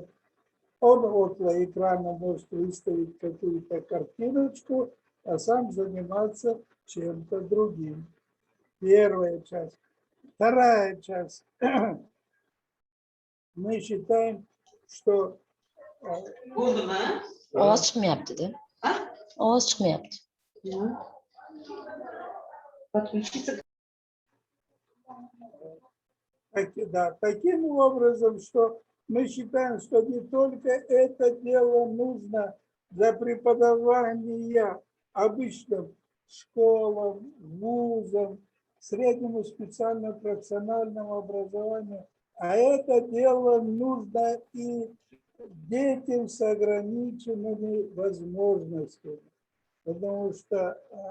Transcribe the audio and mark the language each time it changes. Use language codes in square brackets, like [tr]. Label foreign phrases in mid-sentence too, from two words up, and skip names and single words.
[ru] Он около экрана может выставить какую-то картиночку, а сам заниматься чем-то другим. Первая часть. Вторая часть. Мы считаем, что... [uz] Ovoz chiqmayapti-da. Ovoz chiqmayapti. [ru] Да, таким образом, что мы считаем, что не только это дело нужно для преподавания обычным школам, вузам, среднему специальному профессиональному образованию, а это дело нужно и детям с ограниченными возможностями, потому что